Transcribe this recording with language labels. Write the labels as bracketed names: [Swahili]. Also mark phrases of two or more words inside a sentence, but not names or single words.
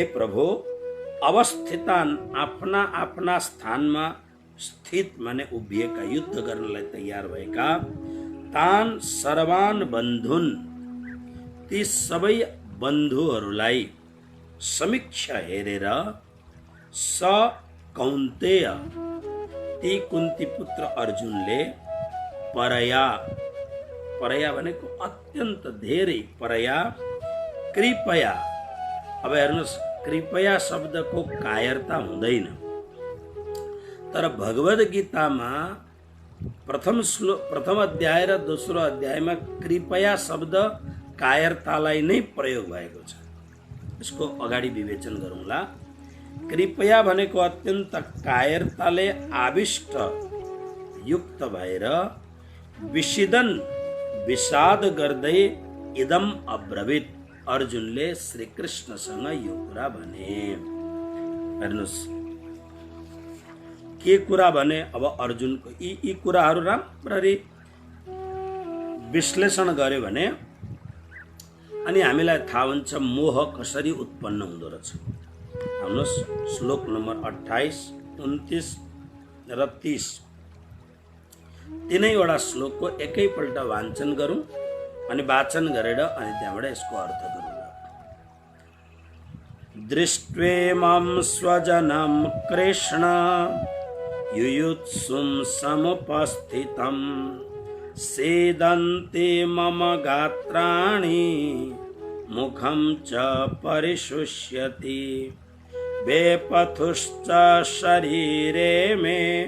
[Nepali] प्रभु, अवस्थितान आफ्ना आफ्ना स्थानमा स्थित माने उभिएका, युद्ध गर्नलाई तयार भएका [Sanskrit] तान सर्वान बन्धुन, [Nepali] ती सबै बन्धुहरूलाई समीक्षा हेरेर [Sanskrit] स कौन्तेय, [Nepali] ती कुन्ती पुत्र अर्जुनले परया, परया भनेको अत्यन्त धेरै, [Sanskrit] परया कृपया। [Nepali] अब हेर्नुहोस्, कृपया शब्दको कायरता हुँदैन, तर भगवद गीतामा प्रथम अध्याय र दोस्रो अध्यायमा कृपया शब्द कायरतालाई नै प्रयोग भएको छ। यसको अगाडि विवेचन गरौँला। कृपया भनेको अत्यन्त कायरताले आविष्ट युक्त भएर विषिदन विषाद गर्दै [Sanskrit] इदम अब्रवीत, [Nepali] अर्जुनले श्री कृष्णसँग यो कुरा भने। हेर्नुहोस् के कुरा भने, अब अर्जुनको यी कुराहरू राम्ररी विश्लेषण गर्यो भने अनि हामीलाई थाहा हुन्छ मोह कसरी उत्पन्न हुँदो रहेछ। हेर्नुहोस् श्लोक नम्बर 28, 29 र 30 तीनैवटा श्लोकको एकैपल्ट वाचन गरौँ अनि वाचन गरेर अनि त्यहाँबाट यसको अर्थ गरौँ। [Sanskrit] दृष्ट्वेमं स्वजनं कृष्ण युयुत्सुं समुपस्थितं सेदन्ते मम गात्राणि मुखं च परिशुष्यति वेपथुश्च शरीरे मे